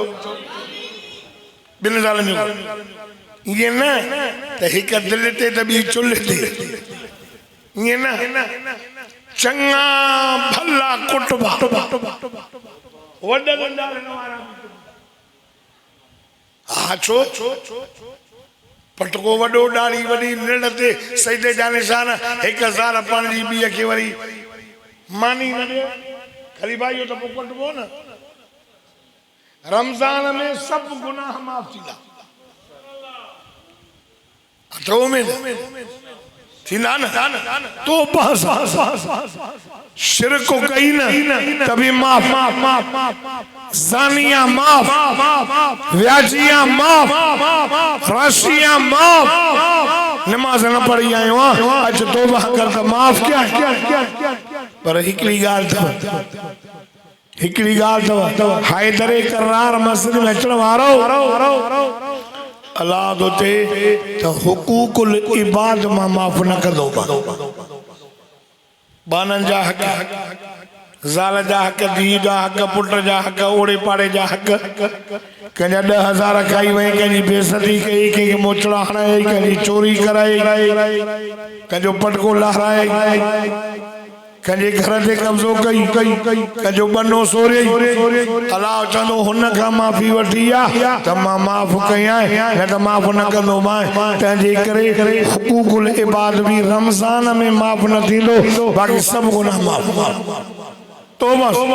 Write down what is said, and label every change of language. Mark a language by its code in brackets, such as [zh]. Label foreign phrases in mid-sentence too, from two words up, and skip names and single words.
[sd] ॿिनि सालनि जो ईअं न त हिकु दिलि ते त ॿी चुल्हि ते ईअं न चङा भला कुटुंबा वॾा नंढा हा छो पटको वॾो ॾाढ़ी वॾी निड़ ते सजदे जा निशान हिकु साल पाण जी ॿीअ खे वरी मानी न ॾियो ख़ाली भाई इहो त पोइ कटबो न रमज़ान में सभु गुनाह माफ़ थींदा अथव में थींदा न तो बस शिरक कई न तभी माफ ज़ानिया माफ व्याजिया माफ राशिया माफ नमाज न पढ़ी आयो अच तौबा कर त माफ क्या पर हिकड़ी गाल तव हैदर करार मस्जिद में अचण वारो अल्लाह दोते तो हुकूकुल इबाद मां माफ न कंदो बानन जा हक ज़ाल जा हक धी जा हक पुट जा हक ओड़े पाड़े जा हक कंहिंजा 10,000 खाई वई कंहिंजी बेइज्जती कई कंहिंखे मोचड़ा हणाई कंहिंजी चोरी कराई कंहिंजो पटको लहराए कंहिंजे घर ते कब्ज़ो कई कंहिंजो बनो सोरे अल्लाह चवंदो हुन खां माफ़ी वठी आहे त मां माफ़ कयां न त माफ़ न कंदो मां तंहिंजे करे हुकूकुल इबाद बि रमज़ान में माफ़ न थींदो बाक़ी सभु गुनाह माफ़ तौबा